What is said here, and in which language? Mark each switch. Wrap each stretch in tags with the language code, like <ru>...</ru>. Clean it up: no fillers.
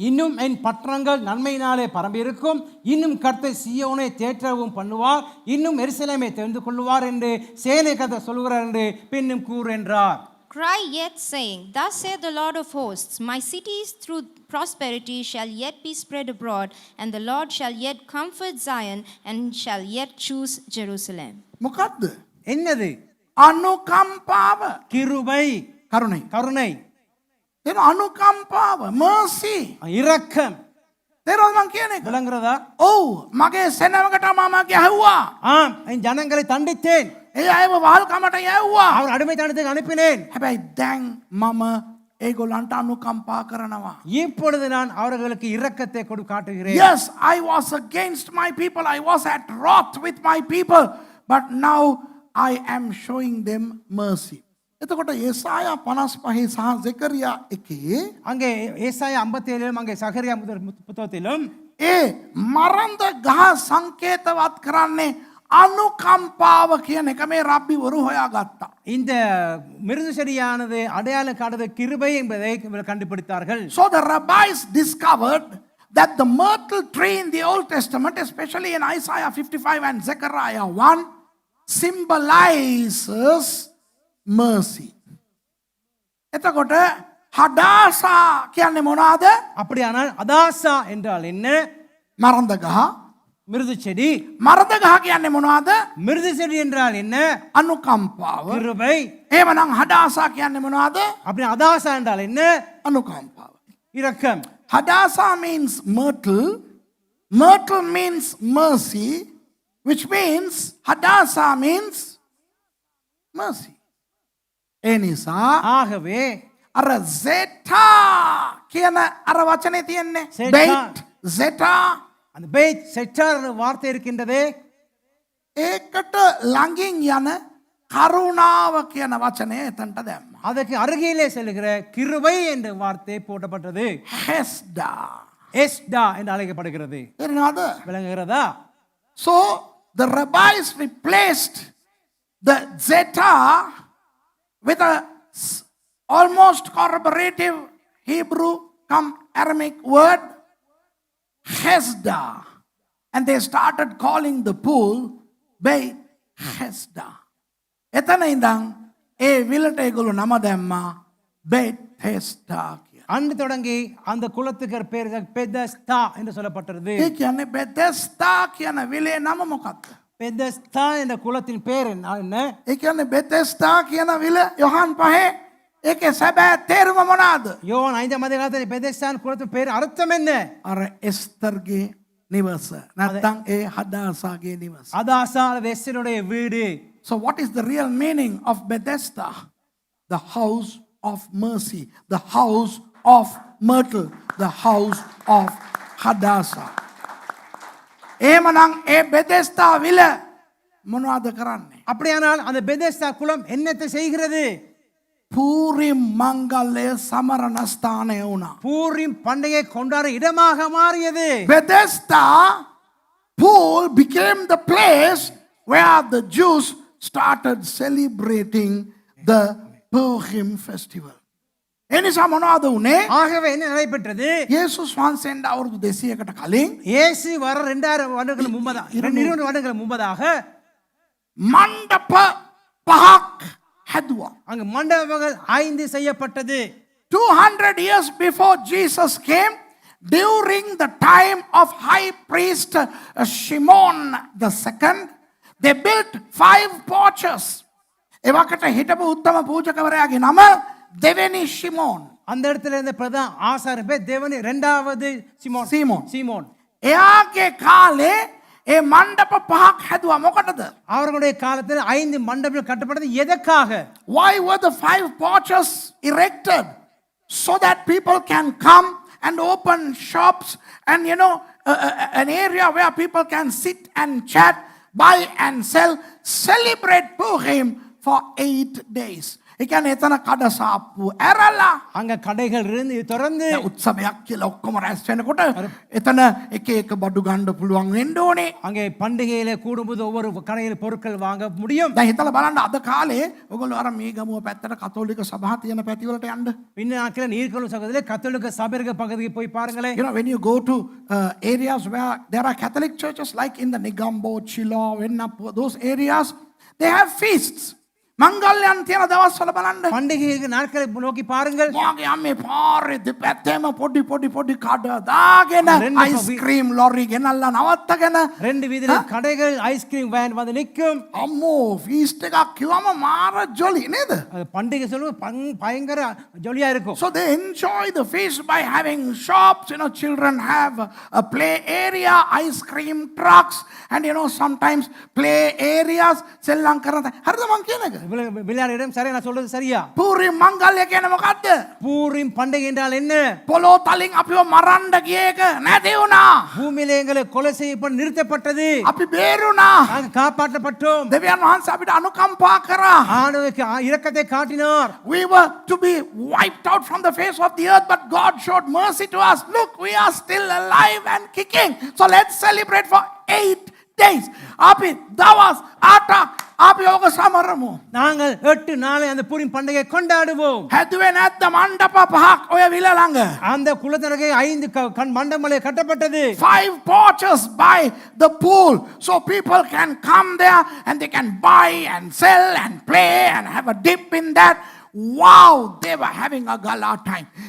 <ta>இன்னும் என் பட்டணங்கள் நன்மையினாலே பரம்பியிருக்கும், இன்னும் கர்த்தர் சீயோனை தேற்றவும் பண்ணுவார், இன்னும் எருசலேமை தெரிந்து கொள்வார் என்று சேனை கர்த்தர் சொல்கிறார் என்று பின்னும் கூறு என்றார்.</ta> <en>Cry yet, saying, Thus saith the Lord of hosts, My cities through prosperity shall yet be spread abroad, and the Lord shall yet comfort Zion, and shall yet choose Jerusalem.</en> <si>මොකද්ද?</si> <ta>என்னது?</ta> <si>අනුකම්පාව.</si> <ta>கிருபை,</ta> <si>කරුණයි.</si> <ta>கருணை,</ta> <si>එන අනුකම්පාව, mercy.</si> <ta>இரக்கம்.</ta> <si>තේරෙනවද මං කියන එක?</si> <ta>விளங்குறதா?</ta> <si>ඔව්, මගේ සෙනඟකට මම ගැහුවා.</si> <ta>ஆம், என் ஜனங்களை தண்டித்தேன்,</ta> <si>ඒ අයව වහල්කමට යැව්වා.</si> <ta>அவர் அடிமைத்தனத்துக்கு அனுப்பினேன்.</ta> <si>හැබැයි දැන් මම ඒගොල්ලන්ට අනුකම්පා කරනවා.</si> <ta>இப்பொழுது நான் அவர்களுக்கு இரக்கத்தை காட்டுகிறேன்.</ta> <en>Yes, I was against my people. I was at wrath with my people. But now I am showing them mercy.</en> <si>එතකොට ඒසායා 55 සහ සකරියා 1</si> <ta>அங்கே ஏசாயா 57 அங்கே சகரியா புத்தகத்திலும்</ta> <si>ඒ මරන්ද ගහ සංකේතවත් කරන්නේ අනුකම්පාව කියන එක මේ රබ්බිවරු හොයාගත්තා.</si> <ta>இந்த மிருது செடியானது அடையாளம் காட்டுவது கிருபை என்பதை இவர்கள் கண்டுபிடித்தார்கள்.</ta> <en>So the rabbis discovered that the myrtle tree in the Old Testament, especially in Isaiah 55 and Zechariah 1, symbolizes mercy.</en> <si>එතකොට හඩාසා කියන්නේ මොනවාද?</si> <ta>அப்படியானால் அதாசா என்றால் என்ன?</ta> <si>මරන්ද ගහ.</si> <ta>மிருது செடி.</ta> <si>මරද ගහ කියන්නේ මොනවාද?</si> <ta>மிருது செடி என்றால் என்ன?</ta> <si>අනුකම්පාව.</si> <ta>கிருபை.</ta> <si>එහෙමනම් හඩාසා කියන්නේ මොනවාද?</si> <ta>அப்படி அதாசா என்றால் என்ன?</ta> <si>අනුකම්පාව.</si> <ta>இரக்கம்.</ta> <en>Hadassah means myrtle. Myrtle means mercy, which means Hadassah means mercy.</en> <si>ඒ නිසා</si> <ta>ஆகவே</ta> <si>අර zeta කියන අර වචනේ තියෙන්නේ</si> <he>Zeta. bait zeta</he> <ta>அந்த பெய்த் செட்டார் வார்த்தை இருக்கின்றது.</ta> <si>ඒකට ළඟින් යන කරුණාව කියන වචනේ එතනට දැම්මා.</si> <ta>அதற்கு அருகிலே செல்கிற கிருபை என்ற வார்த்தை போடப்பட்டது.</ta> <he>hesda</he> <ta>எஸ்டா என்று அழைக்கப்படுகிறது.</ta> <si>තේරෙනවද?</si> <ta>விளங்குகிறதா?</ta> <en>So the rabbis replaced the zeta with a almost corroborative Hebrew come Aramaic word, Hesda. And they started calling the pool Beit Hesda.</en> <si>එතන ඉඳන් ඒ විලට ඒගොල්ලෝ නම දැම්මා Beit Hesda කියලා.</si> <ta>அன்று தொடங்கி அந்த குளத்துக்கு பேர் பெதஸ்தா என்று சொல்லப்பட்டது.</ta> <si>ඒ කියන්නේ Bethesda කියන විලේ නම මොකක්ද?</si> <ta>பெதஸ்தா என்ற குளத்தின் பேர் என்ன?</ta> <si>ඒ කියන්නේ Bethesda කියන විල යොහන් 5 ඒකේ සැබෑ තේරුම මොනවාද?</si> <ta>யோவான் 5ஆம் அதிகாரத்தில் பெதஸ்தான் குளத்தின் பேர் அர்த்தம் என்ன?</ta> <si>අර එස්තරගේ නිවස නැත්නම් ඒ හදාසාගේ නිවස.</si> <ta>அதாசா எஸ்தருடைய வீடு.</ta> <en>So what is the real meaning of Bethesda? The house of mercy, the house of myrtle, the house of Hadassah.</en> <si>එහෙමනම් ඒ Bethesda විල මොනවද කරන්නේ?</si> <ta>அப்படியானால் அந்த பெதஸ்தா குளம் என்னத்தை செய்கிறது? பூரிம் மங்கல்ய சமரண ஸ்தானය</ta> <si>වුණා.</si> <ta>பூரிம் பண்டிகை கொண்டாட இடமாக மாறியது.</ta> <en>Bethesda pool became the place where the Jews started celebrating the Purim festival.</en> <si>එනිසා මොනවද උනේ?</si> <ta>ஆகவே என்ன நடைபெற்றது?</ta> <si>යේසුස් වහන්සේට අවුරුදු 200කට කලින්</si> <ta>இயேசு வர 2000 வருடங்களுக்கு முன்பதாக 200 வருடங்களுக்கு முன்பதாக</ta> <si>මණ්ඩප පහක් හැදුවා.</si> <ta>அங்கு மண்டபங்கள் 5 செய்யப்பட்டது.</ta> <en>200 years before Jesus came, during the time of high priest Shimon the second, they built 5 porches.</en> <si>එවකට හිටපු උත්තම පූජකවරයාගේ නම දෙවෙනි ஷிமோன்.</si> <ta>அந்த இடத்துல இருந்த பிரதான ஆசாரியர் பேர் தேவனி இரண்டாவது சீமோன். சீமோன்</ta> <si>එයාගේ කාලේ ඒ මණ්ඩප පහක් හැදුවා මොකටද?</si> <ta>அவர்களுடைய காலத்தில் 5 மண்டபங்கள் கட்டப்பட்டது எதற்காக?</ta> <en>Why were the 5 porches erected? So that people can come and open shops and an area where people can sit and chat, buy and sell, celebrate Purim for 8 days.</en> <si>ඒ කියන්නේ එතන කඩසාප්පු ඇරලා</si> <ta>அங்க கடைகள் இருந்து திறந்து</ta> <si>උත්සවයක් කියලා ඔක්කොම රැස් වෙනකොට එතන එක එක බඩු ගන්න පුළුවන් වෙන්න ඕනේ.</si> <ta>அங்கே பண்டிகையில கூடும்போது ஒவ்வொரு கடையில் பொருட்கள் வாங்க முடியும்.</ta> <si>දැන් හිතලා බලන්න අද කාලේ ඔයගොල්ලෝ අර මේ ගමුව පැත්තට කතෝලික සභා තියෙන පැති වලට යන්න.</si> <ta>பின்ன நாட்களில் நீர்கொள்ளும் சகோதரர்களே கத்தோலிக்க சபைகள் பகுதிக்கு போய் பாருங்களேன்.</ta> <en>When you go to areas where there are Catholic churches like in the Negombo, Chilo, Vennapo, those areas, they have feasts.</en> <si>මංගල්‍යයන් තියෙන දවස්වල බලන්න.</si> <ta>பண்டிகைக்கு நாட்களை நோக்கி பாருங்கள்.</ta> <si>මොගේ අම්මේ පාරේ දෙපැත්තේම පොඩි කඩ දාගෙන අයිස්ක්‍රීම් ලොරි ගෙනල්ලා නවත්තගෙන</si> <ta>2 வீதியில கடைகள் ஐஸ்கிரீம் வேன் வந்து நிக்கும்.</ta> <si>අම්මෝ ෆීස්ට් එකක් කිව්වම මාර ජොලි නේද?</si> <ta>அது பண்டிகை சொல்லுவது பயங்கர ஜொலியா இருக்கும்.</ta> <en>So they enjoy the feast by having shops, children have a play area, ice cream trucks, and sometimes play areas.</en> <si>සෙල්ලම් කරන හරිද මං කියන එක?</si> <ta>விளையாட இடம் சரியா நான் சொல்றது சரியா?</ta> <si>பூரிம் මංගල්‍ය කියන්නේ මොකද්ද?</si> <ta>பூரிம் பண்டிகை என்றால் என்ன?</ta> <si>පොළොව තලින් අපිව මරන්න ගිය එක නැති වුණා.</si> <ta>பூமியிலே எங்களை கொலை செய்யப்பட்டு நிறுத்தப்பட்டது.</ta> <si>අපි බේරුණා.</si> <ta>நாங்கள் காப்பாற்றப்பட்டோம்.</ta> <si>දෙවියන් වහන්සේ අපිට අනුකම්පා කරා.</si> <ta>ஆண்டவருக்கு இரக்கத்தை காட்டினார்.</ta> <en>We were to be wiped out from the face of the earth, but God showed mercy to us. Look, we are still alive and kicking. So let's celebrate for 8 days.</en> <si>අපි දවස් 8ක් අපි ඔක සමරමු.</si> <ta>நாங்கள் 8 நாளை அந்த பூரிம் பண்டிகை கொண்டாடுவோம்.</ta> <si>හැදුවේ නැත්නම් මණ්ඩප පහක් ඔය විල ළඟ.</si> <ta>அந்த குளத்தருகே 5 மண்டபங்கள் கட்டப்பட்டது.</ta> <en>5 porches by the pool, so people can come there and they can buy and sell and play and have a dip in that. Wow, they were having a gala time.</en>